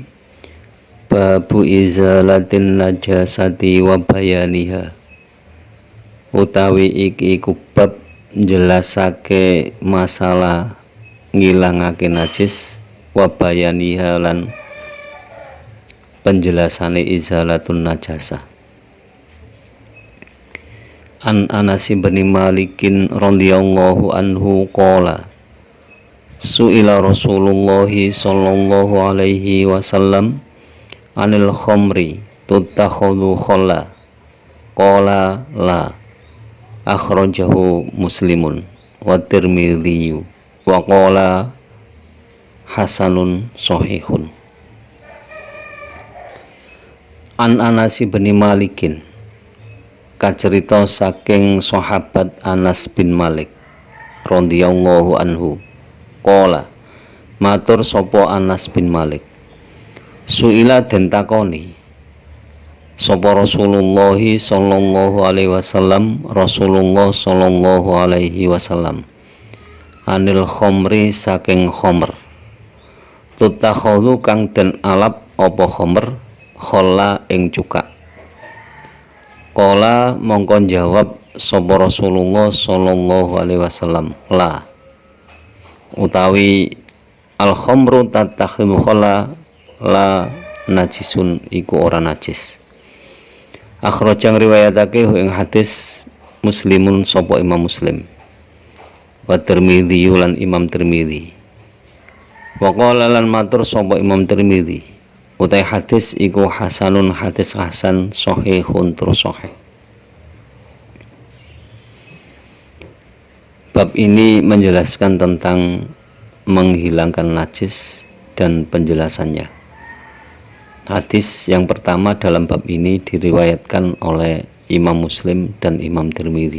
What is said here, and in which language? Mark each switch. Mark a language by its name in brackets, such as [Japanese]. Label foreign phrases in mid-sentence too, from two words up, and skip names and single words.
[Arabic] باب إزالة النجاسة وبيانها. [Javanese] Utawi iki bab jelasake masalah ngilangake najis [Arabic] وبيانها [Javanese] lan penjelasane [Arabic] إزالة النجاسة. عن أنس بن مالك رضي الله عنه قال سئل رسول الله صلى الله عليه وسلم عن الخمر تتخذ خلا قال لا أخرجه مسلم والترمذي وقال حسن صحيح. عن أنس بن مالك [Javanese] kacerita saking sahabat Anas bin Malik [Arabic] رضي الله عنه قال [Javanese] matur sapa Anas bin Malik suila den takoni sapa Rasulullah [Arabic] صلى الله عليه وسلم عن الخمر [Javanese] saking khamr tutakhadhu kang den alap apa khamr khalla ing cukak. Qala mongko jawab sapa Rasulullah [Arabic] صلى الله عليه وسلم [Javanese] la utawi [Arabic] الخمر تتخذ خلا لا نجس [Javanese] iku ora najis. Akhrajang riwayatake ing hadis Muslimun sapa Imam Muslim wa Tirmidzi lan Imam Tirmidzi [Arabic] وقال [Javanese] lan matur sapa Imam Tirmidzi utai hadis iku hasanun hadis hasan sahihun terus sahih. [Indonesian] Bab ini menjelaskan tentang menghilangkan najis dan penjelasannya. Hadis yang pertama dalam bab ini diriwayatkan oleh Imam Muslim dan Imam Tirmidzi.